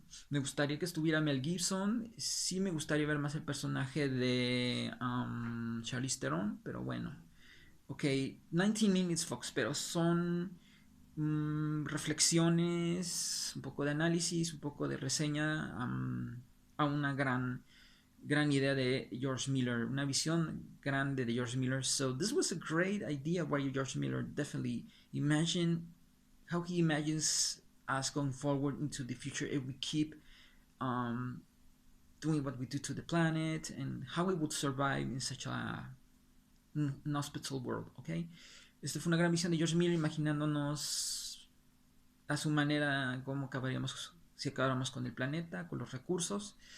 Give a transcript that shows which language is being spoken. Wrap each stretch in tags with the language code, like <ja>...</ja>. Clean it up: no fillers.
<es>Me gustaría que estuviera Mel Gibson. Sí me gustaría ver más el personaje de Charlize Theron, pero bueno. Ok, 19 Minutes Fox, pero son reflexiones, un poco de análisis, un poco de reseña a una gran idea de George Miller, una visión grande de George Miller.</es> <en>So this was a great idea by George Miller. Definitely imagine how he imagines us going forward into the future if we keep um, doing what we do to the planet and how we would survive in such an hospital world, ¿ok?</en> <es>Esta fue una gran visión de George Miller, imaginándonos a su manera cómo acabaríamos si acabáramos con el planeta, con los recursos.</es>